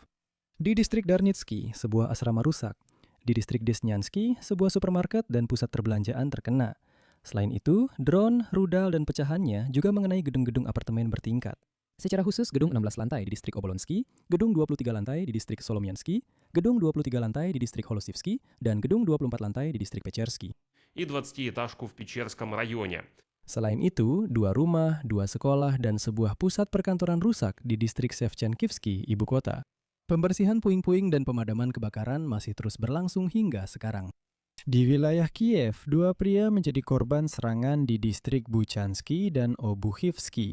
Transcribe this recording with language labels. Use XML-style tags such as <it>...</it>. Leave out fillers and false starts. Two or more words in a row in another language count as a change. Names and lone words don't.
<id>Di distrik Darnitsky, sebuah asrama rusak. Di distrik Desnyansky, sebuah supermarket dan pusat perbelanjaan terkena. Selain itu, drone, rudal, dan pecahannya juga mengenai gedung-gedung apartemen bertingkat. Secara khusus, gedung 16 lantai di distrik Obolonsky, gedung 23 lantai di distrik Solomiansky, gedung 23 lantai di distrik Holosivsky, dan gedung 24 lantai di distrik Pechersky.</id> <ru>И 20-этажку в Печерском районе.</ru> <id>Selain itu, 2 rumah, 2 sekolah, dan sebuah pusat perkantoran rusak di distrik Shevchenkivsky, ibu kota. Pembersihan puing-puing dan pemadaman kebakaran masih terus berlangsung hingga sekarang. Di wilayah Kiev, 2 pria menjadi korban serangan di distrik Buchansky dan Obuchivsky.</id>